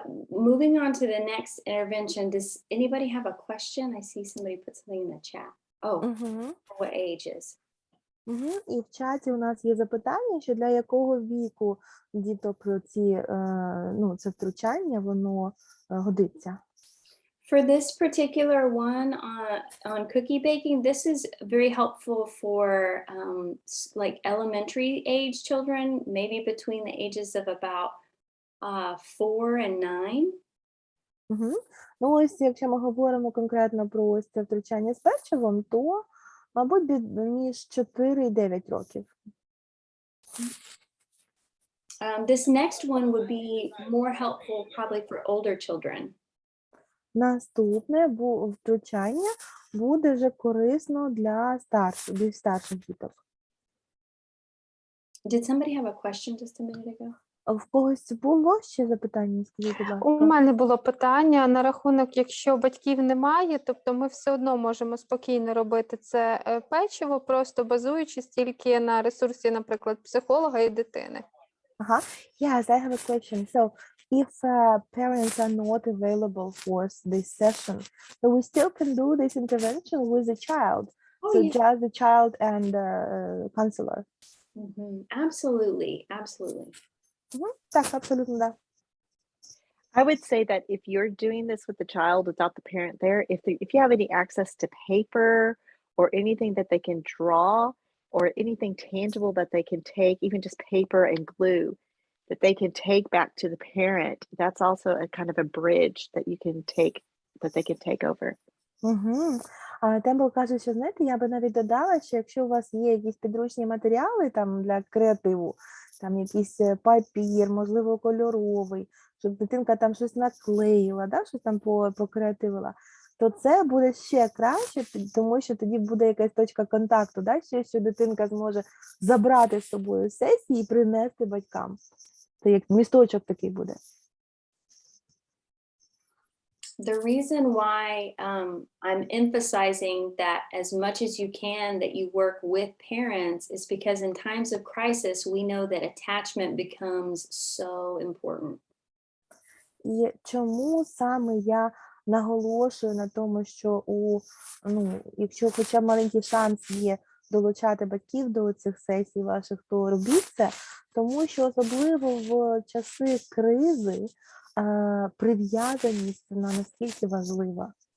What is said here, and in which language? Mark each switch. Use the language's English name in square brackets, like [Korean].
[English] Moving on to the next intervention, does anybody have a question? I see somebody put something in the chat. Oh, what ages? [Ukrainian] І в чаті у нас є запитання, що для якого віку діток це втручання, воно годиться. [English] For this particular one on cookie baking, this is very helpful for like elementary age children, maybe between the ages of about 4 and 9. [Ukrainian] Ну ось, якщо ми говоримо конкретно про ось це втручання з печивом, то, мабуть, між 4 і 9 років. [English] This next one would be more helpful probably for older children. [Ukrainian] Наступне втручання буде вже корисно для більш старших діток. [English] Did somebody have a question just a minute ago? [Ukrainian] В когось було ще запитання? Скажіть, будь ласка. У мене було питання на рахунок, якщо батьків немає, тобто ми все одно можемо спокійно робити це печиво, просто базуючись тільки на ресурсі, наприклад, психолога і дитини. [English] Yes, I have a question. So, if parents are not available for this session, so we still can do this intervention with the child. So yeah. just the child and the counselor. Absolutely, absolutely. [Ukrainian] Так, абсолютно, да. [English] I would say that if you're doing this with the child without the parent there, if you have any access to paper or anything that they can draw, or anything tangible that they can take, even just paper and glue, that they can take back to the parent. That's also a kind of a bridge that you can take, that they can take over. Угу. [Ukrainian] Тембл каже, що, знаєте, я би навіть додала, що якщо у вас є якісь підручні матеріали там для креативу, там якийсь папір, можливо, кольоровий, щоб дитинка там щось наклеїла, да, щось там покреативила, то це буде ще краще, тому що тоді буде якась точка контакту, да, ще що дитинка зможе забрати з собою з сесії і принести батькам. Це як місточок такий буде. [English] The reason why I'm emphasizing that as much as you can that you work with parents is because in times of crisis, we know that attachment becomes so important. [Ukrainian] І чому саме я наголошую на тому, що якщо хоча б маленький шанс є долучати батьків до цих сесій ваших, то робіть це, тому що особливо в часи кризи прив'язаність вона наскільки важлива.